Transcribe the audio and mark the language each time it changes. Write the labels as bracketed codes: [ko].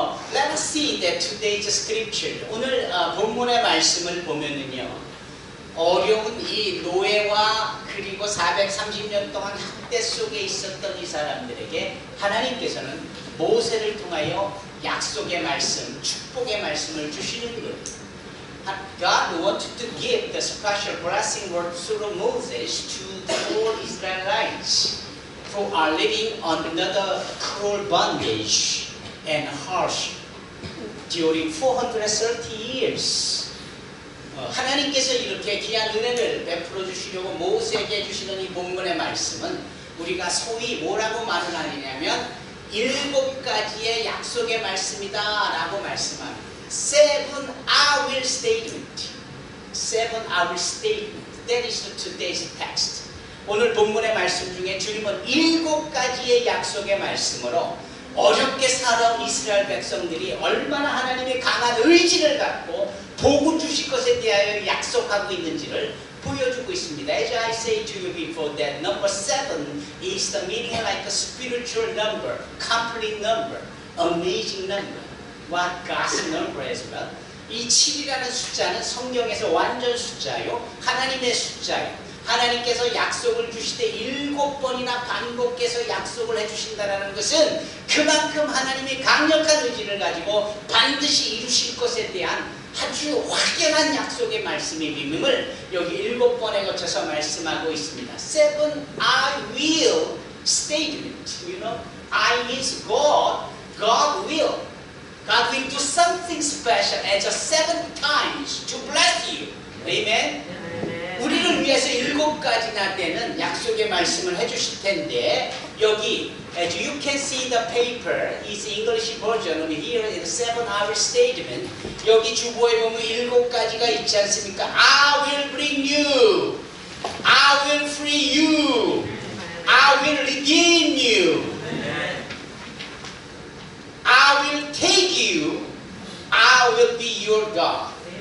[en] Let us see that today's scripture. [ko] 오늘 본문의 말씀을 보면은요, 어려운 이 노예와 그리고 430년 동안 학대 속에 있었던 이 사람들에게 하나님께서는 모세를 통하여 약속의 말씀, 축복의 말씀을 주시는 거예요. [en] God wanted to give the special blessing word through Moses to the whole Israelites who are living under the cruel bondage and harsh during 430 years. [ko] 하나님께서 이렇게 귀한 은혜를 베풀어 주시려고 모세에게 주시는 이 본문의 말씀은 우리가 소위 뭐라고 말을 하느냐면 7가지의 약속의 말씀이다 라고 말씀합니다. [en] 7-hour statement. 7-hour statement. That is today's text. [ko] 오늘 본문의 말씀 중에 주님은 7가지의 약속의 말씀으로 어렵게 살아온 이스라엘 백성들이 얼마나 하나님의 강한 의지를 갖고 복을 주실 것에 대하여 약속하고 있는지를 보여주고 있습니다. [en] As I say to you before, that number 7 is the meaning like a spiritual number, complete number, amazing number, what God's number as well. [ko] 이 7이라는 숫자는 성경에서 완전 숫자요, 하나님의 숫자요. 하나님께서 약속을 주실 때 7번이나 반복해서 약속을 해주신다는 것은 그만큼 하나님이 강력한 의지를 가지고 반드시 이루실 것에 대한 아주 확연한 약속의 말씀의 비밀을 여기 7번에 거쳐서 말씀하고 있습니다. [en] 7 I will statement. You know, I means God. God will. God will do something special as a 7 times to bless you. Amen. [ko] 우리를 위해서 7가지나 되는 약속의 말씀을 해주실 텐데 여기 [en] as you can see the paper is English version of here in the 7-hour statement. [ko] 여기 주보에 보면 7가지가 있지 않습니까? [en] I will bring you, I will free you, I will redeem you, I will take you, I will be your God.